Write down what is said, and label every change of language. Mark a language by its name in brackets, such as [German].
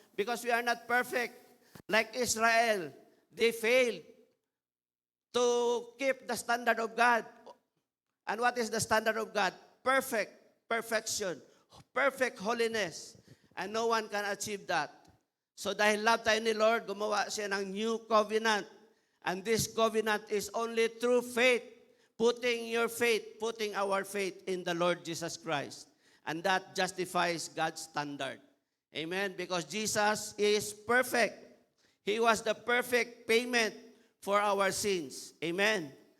[English] Because we are not perfect. Like Israel, they failed to keep the standard of God. And what is the standard of God? Perfection, perfect holiness. And no one can achieve that. [Filipino] So dahil love tayo ni Lord, gumawa siya ng [English] new covenant. And this covenant is only through faith, putting our faith in the Lord Jesus Christ. And that justifies God's standard. Amen? Because Jesus is perfect. He was the perfect payment for our sins. Amen.